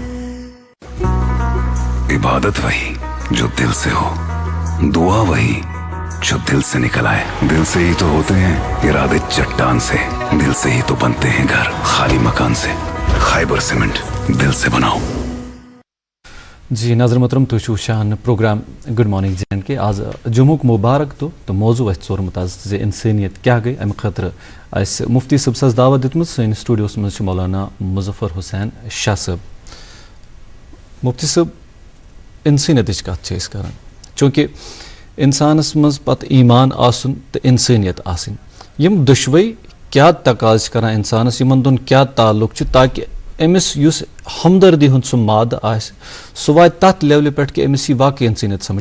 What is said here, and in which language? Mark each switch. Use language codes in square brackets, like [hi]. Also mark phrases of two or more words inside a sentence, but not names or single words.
[ur] عبادت وہی جو دل سے ہو, دعا وہی جو دل سے نکل آئے. دل سے ہی تو ہوتے ہیں ارادے چٹان سے, دل سے ہی تو بنتے ہیں گھر خالی مکان سے. خیبر سیمنٹ دل سے بناؤ. [ks] جی ناظر محترم تو وچھان پروگرام گڈ مارننگ جے اینڈ کے. آز جمعہ مبارک تو موضوع اس ژورمت آز زِ انسانیت کیا گئی. امہ خاطر اس مفتی صٲب سس دعوت دِژمٕژ سٲنِس سٹوڈیوس منٛز چھِ مولانا مظفر حسین شاہ صٲب. مفتی صٲب انسانیتٕچ کتھ چھِ أسۍ کران, چوٗنٛکہِ انسانس منٛز پتہٕ ایمان آسُن تہٕ انسانیت آسٕنۍ, یِم دۄشوے کیٛاہ تقاضہٕ چھِ کران انسانس, یِمن دۄن کیٛاہ تعلق چھُ تاکہِ أمِس یُس ہمدردی ہُنٛد سُہ مادٕ آسہِ سُہ واتہِ تتھ لیولہِ پٮ۪ٹھ کہِ أمِس یی واقعی انسانیت سمجھ.